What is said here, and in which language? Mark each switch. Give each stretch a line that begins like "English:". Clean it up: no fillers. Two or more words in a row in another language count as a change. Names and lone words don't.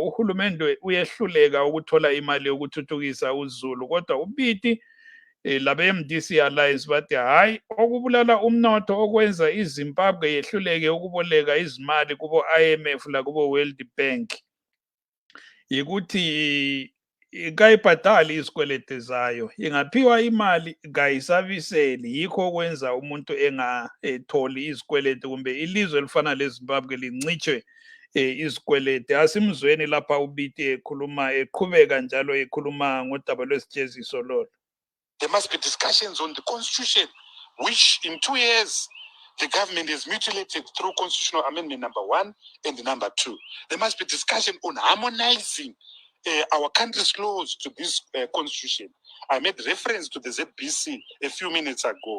North Ndebele: Uhulumende uyehluleka ukuthola imali yokuthuthukisa uZulu, kodwa ubiti labe-MDC Alliance bathi hayi okubulala umnotho okwenza iZimbabwe yehluleke ukuboleka izimali kubo IMF lakubo World Bank yikuthi kayibhadali izikwelete zayo, ingaphiwa imali kayisabiseli. Yikho okwenza umuntu engatholi izikwelete kumbe ilizwe elifana leZimbabwe lincitshwe izikwelete. Asimzweni lapha ubiti ekhuluma eqhubeka njalo ekhuluma ngodaba lwesijeziso lolo.
English: There must be discussions on the constitution, which in 2 years the government has mutilated through constitutional amendment number 1 and number 2. There must be discussion on harmonizing our country's laws to this constitution. I made reference to the ZBC a few minutes ago.